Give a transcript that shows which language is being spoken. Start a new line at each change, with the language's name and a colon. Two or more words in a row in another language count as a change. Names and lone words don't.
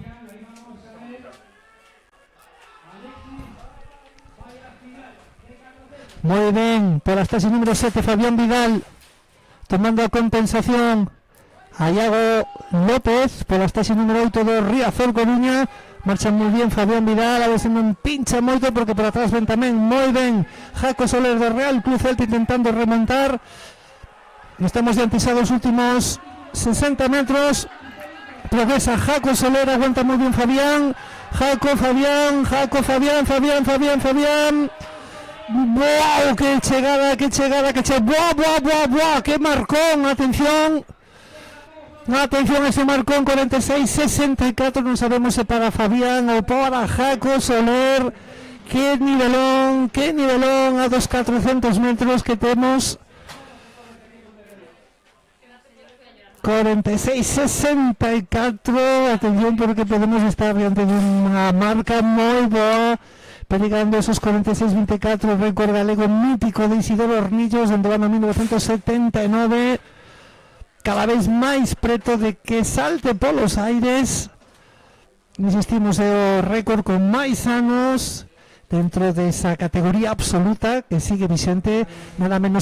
Galician: Moi ben, por hasta ese número 7, Fabián Vidal, tomando a compensación a Iago López, por hasta ese número 8 do Riazor Coruña. Marcha moi bien Fabián Vidal, a ver se non pincha moito, porque por atrás ven tamén moi ben Jaco Soler do Real Club Celta intentando remontar. Estamos diante xa dos últimos 60 metros. Progresa Jaco Soler, aguanta moi bien Fabián. Jaco, Fabián. ¡Wow! ¡Qué chegada! ¡Buah! ¡Qué marcón! ¡Atención! Atención, ese marcón 46-64.
Spanish: No sabemos si para Fabián o para Jaco Soler. Qué nivelón a 2.400 metros que tenemos. 46-64. Atención, porque podemos estar ante una marca muy boa,
Galician: pegando esos 46-24, récord galego mítico de Isidoro Hornillos en do ano 1979, cada vez máis preto de que salte polos aires. Insistimos, é o récord con máis anos dentro desa categoría absoluta que sigue vigente nada menos